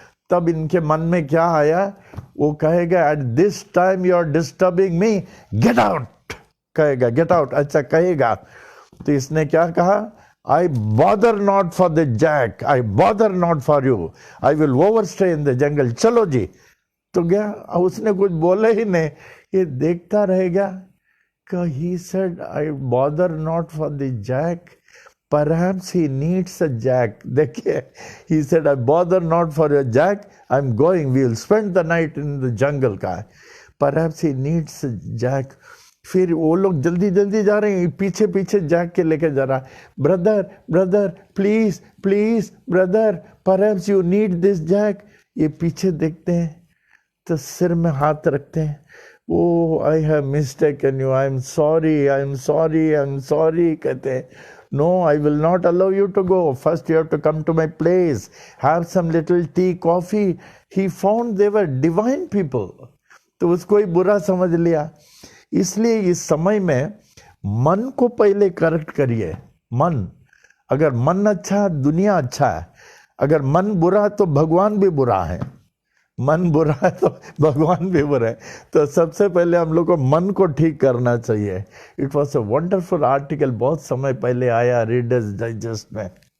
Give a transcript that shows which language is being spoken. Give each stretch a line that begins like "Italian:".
Hindi: तब इनके मन में क्या आया, वो कहेगा
English: at this time you are disturbing me, get out,
Hindi: कहेगा
English: Get out.
Hindi: अच्छा कहेगा तो इसने क्या कहा,
English: I bother not for the jack, I bother not for you, I will overstay in the jungle,
Hindi: चलो जी। तो गया, उसने कुछ बोले ही नहीं, ये देखता रहेगा।
English: He said, I bother not for the jack. Perhaps he needs a jack.
Hindi: देखिए,
English: he said, I bother not for your jack. I'm going. We will spend the night in the jungle. का Perhaps he needs a jack.
Hindi: फिर वो लोग जल्दी जल्दी जा रहे हैं, पीछे पीछे जैक के लेके जा रहा।
English: Brother brother please please brother, perhaps you need this jack.
Hindi: ये पीछे देखते हैं तो सिर में हाथ रखते हैं।
English: Oh, I have mistaken you. I am sorry. I am sorry. I am sorry.
Hindi: कहते हैं,
English: no, I will not allow you to go. First, you have to come to my place. Have some little tea, coffee. He found they were divine people.
Hindi: तो उसको ही बुरा समझ लिया। इसलिए इस समय में मन को पहले करेक्ट करिए। मन, अगर मन अच्छा है दुनिया अच्छा है, अगर मन बुरा तो भगवान भी बुरा है, मन बुरा है तो भगवान भी बुरा है। तो सबसे पहले हम लोग को मन को ठीक करना चाहिए।
English: it was a wonderful article,
Hindi: बहुत समय पहले आया रीडर्स डाइजेस्ट में।